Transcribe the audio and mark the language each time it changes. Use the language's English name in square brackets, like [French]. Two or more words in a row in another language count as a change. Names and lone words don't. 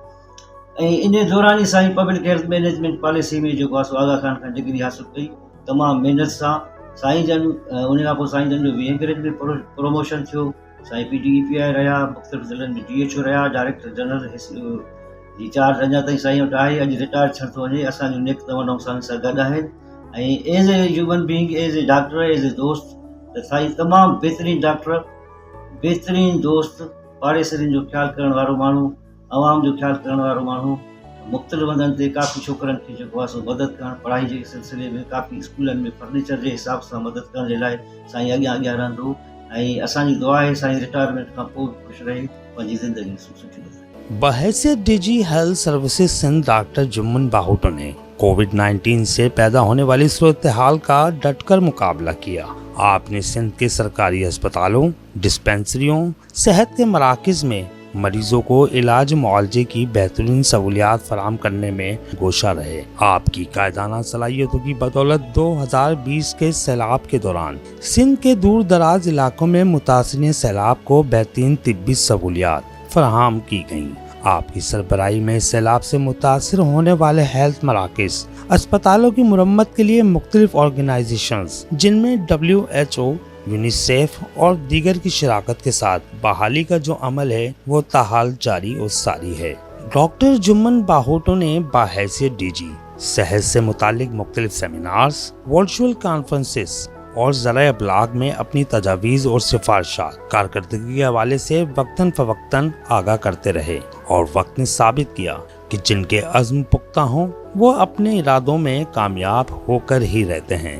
[Sindhi] ऐं इन दौरान ई साईं [English] public health management policy [Sindhi] में जेको आहे सो आगा खान खां डिग्री हासिलु कई तमामु महिनत सां। साईं जन उन खां पोइ साईं जन जो 20 ग्रेड में प्रोमोशन थियो। साईं PDEPI रहिया, मुख़्तलिफ़ ज़िलनि में DHO रहिया, [English] Director General [Sindhi] जी चार्ज अञा ताईं साईं वटि आहे। अॼु रिटायर थियण थो वञे। असांजो नेक तमन्नाऊं साईं सां गॾु आहिनि ऐं [English] as a human being, as a doctor, as a [Sindhi] दोस्त त साईं तमामु बहितरीनु डॉक्टर, बहितरीनु दोस्त, पाड़ेसरियुनि जो ख़्यालु करण वारो माण्हू, आवाम जो ख़्यालु करण वारो माण्हू। मुख़्तलिफ़ हंधनि ते काफ़ी छोकिरनि खे जेको आहे सो मदद करणु, पढ़ाई जे सिलसिले में काफ़ी स्कूलनि में फर्नीचर जे हिसाब सां मदद करण जे लाइ साईं अॻियां रहंदो ऐं असांजी दुआ आहे साईं रिटायरमेंट खां पोइ ख़ुशि रही पंहिंजी ज़िंदगी सुठी गुज़ारे। [Urdu] بحیثیت DG [English] health services [Urdu] سندھ ڈاکٹر جمن باہوٹو نے کووڈ-19 سے پیدا ہونے والی صورت حال کا ڈٹ کر مقابلہ کیا. آپ نے سندھ کے سرکاری ہسپتالوں، ڈسپنسریوں، صحت کے مراکز میں مریضوں کو علاج معاوضے کی بہترین سہولیات فراہم کرنے میں گوشہ رہے. آپ کی قائدانہ صلاحیتوں کی بدولت 2020 کے سیلاب کے دوران سندھ کے دور دراز علاقوں میں متاثر سیلاب کو بہترین طبی سہولیات فراہم کی گئیں. آپ کی سربراہی میں سیلاب سے متاثر ہونے والے ہیلتھ مراکز، ہسپتالوں کی مرمت کے لیے مختلف آرگنائزیشنز جن میں WHO, یونیسیف اور دیگر کی شراکت کے ساتھ بحالی کا جو عمل ہے وہ تاحال جاری و ساری ہے۔ ڈاکٹر جمن باہوٹو نے بحیثیت ڈی جی صحت سے متعلق مختلف سیمینارز، [English] virtual conferences [Urdu] اور ذرائع ابلاغ میں اپنی تجاویز اور سفارشات کارکردگی کے حوالے سے وقتاً فوقتاً آگاہ کرتے رہے، اور وقت نے ثابت کیا کہ جن کے عزم پختہ ہوں وہ اپنے ارادوں میں کامیاب ہو کر ہی رہتے ہیں۔